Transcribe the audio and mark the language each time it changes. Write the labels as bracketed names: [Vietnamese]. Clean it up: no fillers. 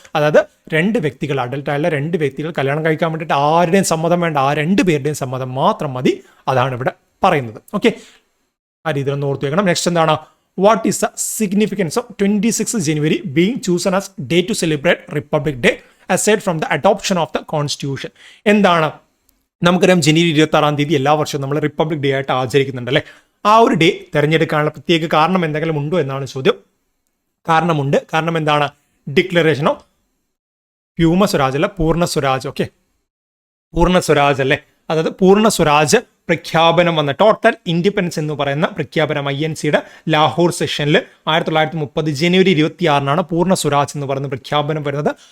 [Malayalam] അതായത് 2 വ്യക്തികൾ, അഡൽട്ടായുള്ള 2 വ്യക്തികൾ കല്യാണം കഴിക്കാൻ വേണ്ടിയിട്ട് ആരുടെയും സമ്മതം വേണ്ട, ആ 2 പേരുടെയും സമ്മതം മാത്രം മതി. അതാണ് ഇവിടെ പറയുന്നത്. ഓക്കെ, ആ രീതിയിൽ ഒന്ന് ഓർത്തു വെക്കണം. [English] Next what is the significance of 26 January being chosen as day to celebrate Republic Day aside from the adoption of the constitution. [Malayalam] എന്താണ് നമുക്കറിയാം ജനുവരി 26 എല്ലാ വർഷവും നമ്മൾ റിപ്പബ്ലിക് ഡേ ആയിട്ട് ആചരിക്കുന്നുണ്ട് അല്ലേ. ആ ഒരു ഡേ തിരഞ്ഞെടുക്കാനുള്ള പ്രത്യേക കാരണം എന്തെങ്കിലും ഉണ്ടോ എന്നാണ് ചോദ്യം. കാരണമുണ്ട്. കാരണം എന്താണ്? ഡിക്ലറേഷൻ ഓഫ് വ്യോമ സ്വരാജ് അല്ല, പൂർണ്ണ സ്വരാജ്. ഓക്കെ, പൂർണ്ണ സ്വരാജ് അല്ലേ, അതായത് പൂർണ്ണ സ്വരാജ് പ്രഖ്യാപനം വന്ന ടോട്ടൽ ഇൻഡിപെൻഡൻസ് എന്ന് പറയുന്ന പ്രഖ്യാപനം INCയുടെ ലാഹോർ സെഷനിൽ 1930 ജനുവരി 26 പൂർണ്ണ സ്വരാജ് എന്ന് പറയുന്ന പ്രഖ്യാപനം വരുന്നത്.